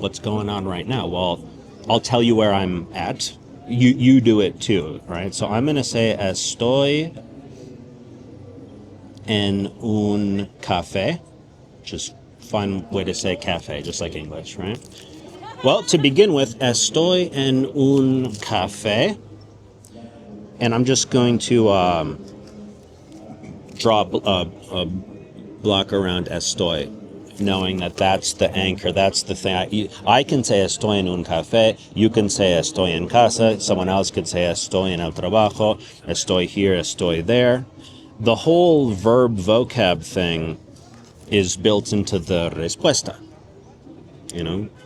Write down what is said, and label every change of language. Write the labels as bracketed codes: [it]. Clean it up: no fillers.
[en] What's going on right now? Well, I'll tell you where I'm at. You do it too, right? So I'm going to say [es] estoy en un café. [en] Just fun way to say cafe, just like English, right? Well, to begin with, [es] estoy en un café. [en] And I'm just going to draw a block around estoy, knowing that that's the anchor, that's the thing. I can say [es] estoy en un café, [en] you can say [es] estoy en casa, [en] someone else could say [es] estoy en el trabajo, [en] estoy here, estoy there. The whole verb vocab thing is built into the respuesta, you know?